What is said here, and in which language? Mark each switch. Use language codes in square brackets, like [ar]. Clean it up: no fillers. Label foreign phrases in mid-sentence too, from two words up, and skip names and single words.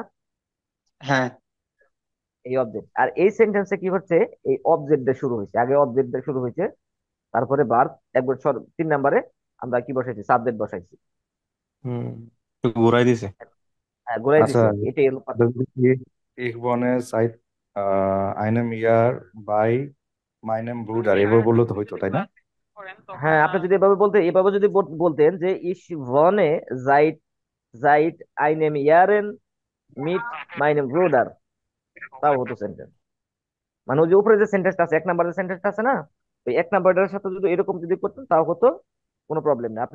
[bn] হ্যাঁ, এই অবজেক্ট। আর এই সেন্টেন্সে কি হচ্ছে, এই অবজেক্ট দিয়ে শুরু হয়েছে, আগে অবজেক্ট দিয়ে শুরু হয়েছে, তারপরে ভার্ব, একবার 3 নম্বরে আমরা কি বসাইছি? সাবজেক্ট বসাইছি। হুম, একটু ঘুরাই দিছে। হ্যাঁ, ঘুরাই আচ্ছা, দিছে, এটাই হলো পার্থক্য। [de] ich wohne seit einem Jahr bei meinem Bruder, [bn] এভাবে বললে তো হইতো তাই না? হ্যাঁ, আপনি যদি এভাবে যদি বলতেন যে [de] Ich wohne seit seit einem Jahren mit meinem Bruder, [bn] তাও হতো সেন্টেন্স। মানে ওই যে উপরে যে সেন্টেন্সটা আছে, 1 নম্বরের সেন্টেন্সটা আছে না, ওই 1 নম্বরের সাথে যদি এরকম যদি করতেন তাও হতো, কোনো প্রবলেম নেই।